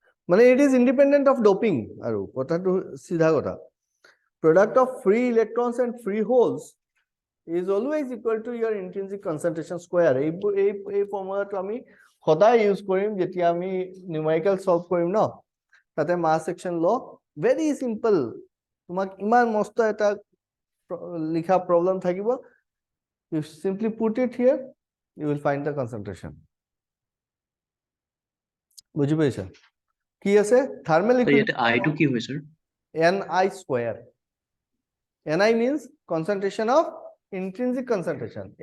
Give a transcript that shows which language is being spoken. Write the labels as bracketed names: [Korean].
[Assamese] মানে [English] it is independent of doping [Assamese] আৰু কথাটো সিধা কথা. [English] Product of free electrons and free holes is always equal to your intrinsic concentration square. [Assamese] এই ফৰ্মুলাটো আমি সদায় ইউজ কৰিম যেতিয়া আমি নিউমেৰিকেল সলভ কৰিম ন, তাতে মাস সেকশন ল [English] very simple. [Assamese] তোমাক ইমান মস্ত এটা লিখা problem থাকিব, [English] you simply put it here, you will find the concentration. [Assamese] বুঝি পাইছা কি আছে? thermal equilibrium I to কি হয় sir? [English] Ni square. Ni means concentration of intrinsic concentration.